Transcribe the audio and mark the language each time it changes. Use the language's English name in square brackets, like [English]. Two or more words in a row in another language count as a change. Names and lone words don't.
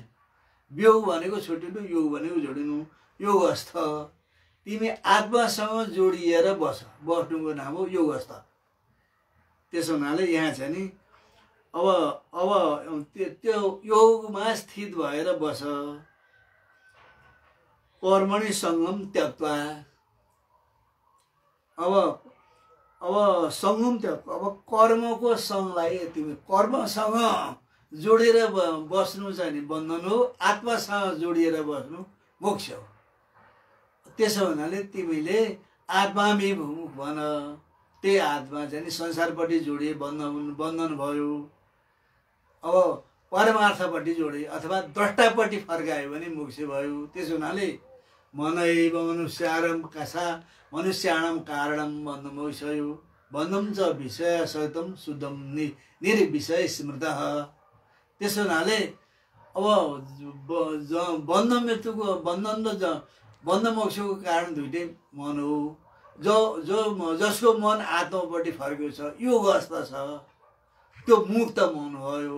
[Nepali] वियोग भनेको छुटिनु, योग भनेको जोडिनु। योगस्थ, तिमी आत्मासँग जोडिएर बस्नुको नाम हो योगस्थ। त्यसो हुनाले यहाँ चाहिँ नि अब त्यो योगमा स्थित भएर बस। [Sanskrit] कर्मणि सङ्गम त्यक्त्वा, [Nepali] अब [Sanskrit] सङ्गम त्यक्त्वा, [Nepali] अब कर्मको सङ्गलाई तिमी कर्मसँग जोडेर बस्नु चाहिँ नि बन्धन हो, आत्मासँग जोडिएर बस्नु मोक्ष हो। त्यसो हुनाले तिमीले आत्माभिमुख भन। त्यही आत्मा चाहिँ नि संसारपट्टि जोडिए बन्धन भयो। अब परमार्थपट्टि जोडे अथवा द्रष्टापट्टि फर्कायो भने मोक्ष भयो। त्यसो हुनाले [Sanskrit] मनैव मनुष्याणाम कारणम बन्धम मोक्षयो बन्धम च विषय सहितम शुद्धम निर्विषय स्मृतः। [Nepali] त्यसो हुनाले अब बन्ध मृत्युको बन्ध मोक्षको कारण दुइटै मन हो। जसको मन आत्मापट्टि फर्केको छ, योग अवस्था छ, त्यो मुक्त मन भयो।